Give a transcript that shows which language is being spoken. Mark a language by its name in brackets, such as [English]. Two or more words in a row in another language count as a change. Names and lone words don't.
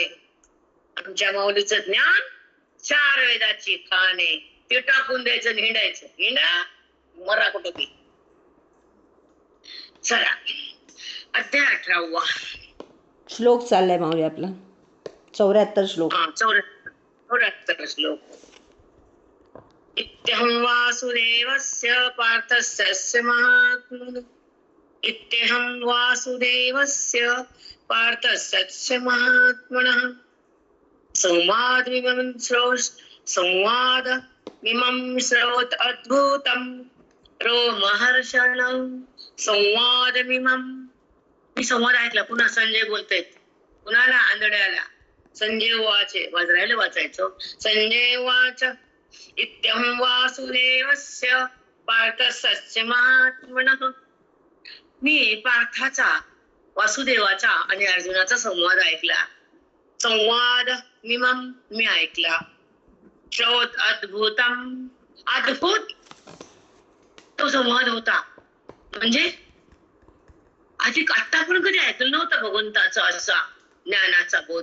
[Marathi] आमच्या माऊलीचं ज्ञान 4 वेदाची खाणे. ते टाकून द्यायचं, हिंडायचं. हिंडा मरा कुठं बी. चला, अध्याय 18वा श्लोक चाललाय माऊली आपला. 74 श्लोक. 74 श्लोक. [Sanskrit] इत्यहं वासुदेवस्य पार्थस्य महात्मनः, इत्यहं वासुदेवस्य पार्थस्य महात्मनः, संवादमिमं श्रोत अद्भुतं रोमहर्षणं. संवादमिमं, [Marathi] मी संवाद ऐकला. पुन्हा संजय बोलतायत. कुणाला? आंधळ्याला. संजय वाचे, वाजरायला वाचायचो. संजय वाच, [Sanskrit] इत्यहं वासुदेवस्य पार्थस्य महात्मनः, [Marathi] मी पार्थाचा वासुदेवाचा आणि अर्जुनाचा संवाद ऐकला. [Sanskrit] संवाद मिमम [Marathi] मी ऐकला. [Sanskrit] श्रोत अद्भुतम [Marathi] अद्भुत तो संवाद होता. म्हणजे आत्ता पण कधी ऐकलं नव्हतं भगवंताचा असा ज्ञानाचा बोध.